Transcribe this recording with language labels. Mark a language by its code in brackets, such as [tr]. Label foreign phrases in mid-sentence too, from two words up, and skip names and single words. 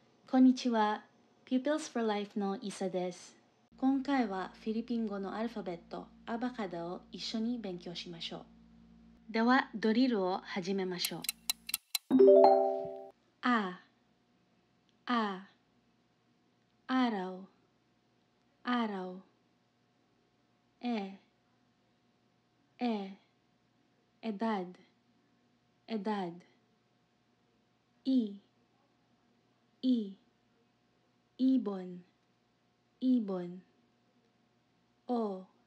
[ja] こんにちは。Pupils for Life のイサです。今回はフィリピン語のアルファベット、アバカダを一緒に勉強しましょう。では、ドリルを始めましょう。あ、 [tl] araw, edad, ibon, o,